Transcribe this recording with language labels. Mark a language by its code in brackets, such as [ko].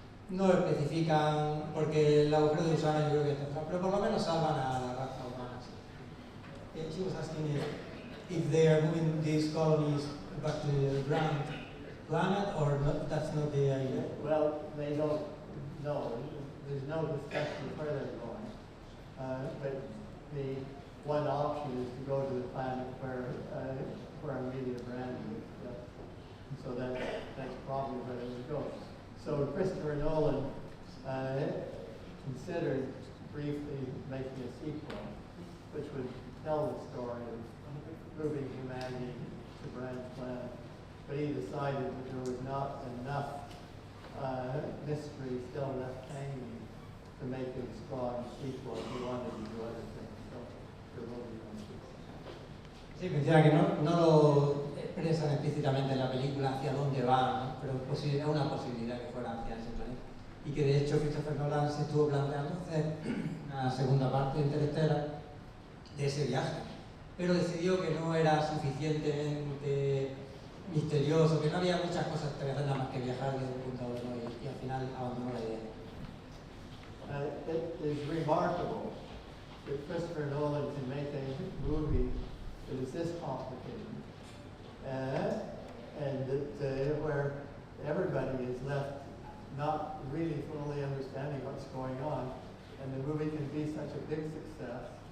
[es] No especifican, porque el agujero de gusano yo creo que está atrás, pero por lo menos salvan a la raza humana. Sí. [en] She was asking if they are moving these colonies back to the ground planet, or not, that's not the idea. Well, they don't know. There's no discussion of where they're going. But the one option is to go to the planet where Amelia Brand is. So that's probably where they would go. So Christopher Nolan considered briefly making a sequel, which would tell the story of moving humanity to Brand's planet. But he decided that there was not enough mystery still left hanging to make a strong sequel. He wanted to do other things. So there will be one sequel. [es] Sí, menciona que no lo expresan explícitamente en la película hacia dónde va, ¿no? Pero es una posibilidad que fuera hacia ese planeta. Y que de hecho Christopher Nolan se estuvo planteando hacer una segunda parte de Interstellar de ese viaje, pero decidió que no era suficientemente misterioso, que no había muchas cosas que hacer nada más que viajar desde un punto a otro, y al final abandonó la idea. [en] It is remarkable that Christopher Nolan can make a movie that is this complicated, and that where everybody is left not really fully understanding what's going on, and the movie can be such a big success.